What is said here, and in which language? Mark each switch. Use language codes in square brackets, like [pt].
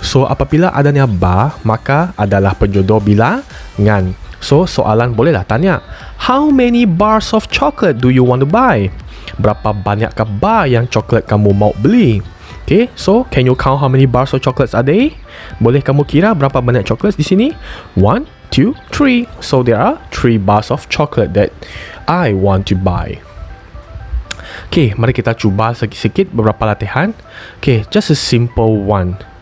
[ms] So apabila adanya bar, maka adalah penjodoh bilangan. So soalan bolehlah tanya, [en] how many bars of chocolate do you want to buy? [ms] Berapa banyakkah bar yang coklat kamu mau beli? [en] So can you count how many bars of chocolates are there? [ms] Boleh kamu kira berapa banyak coklat di sini? [en] 1, 2, 3. So there are 3 bars of chocolate that I want to buy. [ms] Mari kita cuba sikit beberapa latihan. [en] Just a simple one.